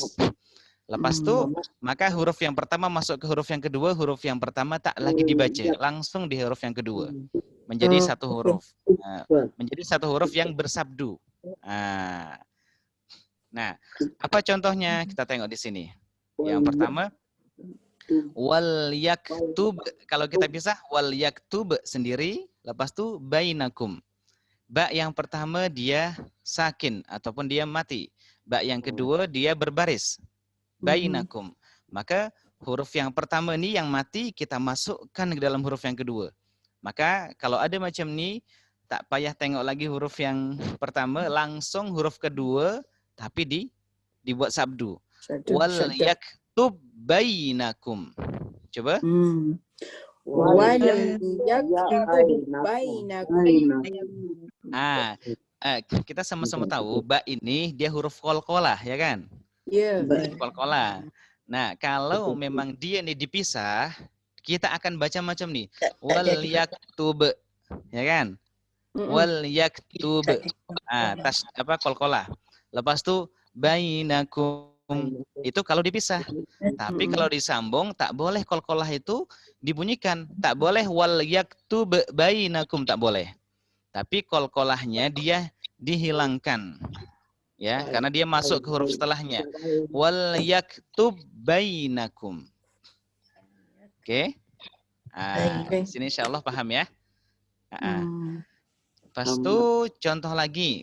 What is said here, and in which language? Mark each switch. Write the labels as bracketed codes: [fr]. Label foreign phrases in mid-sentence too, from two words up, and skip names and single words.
[ms] Lepas itu maka huruf yang pertama masuk ke huruf yang kedua, huruf yang pertama tak lagi dibaca, langsung di huruf yang kedua. Menjadi satu huruf. Menjadi satu huruf yang bersabdu. Nah, apa contohnya? Kita tengok di sini. Yang pertama, [ar] wal yaktub, [ms] kalau kita pisah [ar] wal yaktub [ms] sendiri, lepas tu bainakum. Ba yang pertama dia sakin ataupun dia mati. Ba yang kedua dia berbaris. Bainakum. Maka huruf yang pertama ni yang mati kita masukkan ke dalam huruf yang kedua. Maka kalau ada macam ni, tak payah tengok lagi huruf yang pertama, langsung huruf kedua tapi dibuat sabdu. [ar] Wal yaktub bainakum. Coba. Wal yaktub bainakum. [ms] Kita sama-sama tahu ba ini dia huruf qalqalah ya kan? Ya. Qalqalah. Nah, kalau memang dia ini dipisah, kita akan baca macam ni. [ar] Wal yaktub. [ms] Ya kan? [ar] Wal yaktub. [ms] Qalqalah. Lepas tu bainakum. Itu kalau dipisah. Tapi kalau disambung tak boleh qalqalah itu dibunyikan. Tak boleh [ar] wal yaktub bainakum, [ms] tak boleh. Tapi qalqalahnya dia dihilangkan. Ya, karena dia masuk ke huruf setelahnya. [ar] Wal yaktub bainakum. [ms] Oke. Sini insyaallah paham ya. Lepas itu contoh lagi.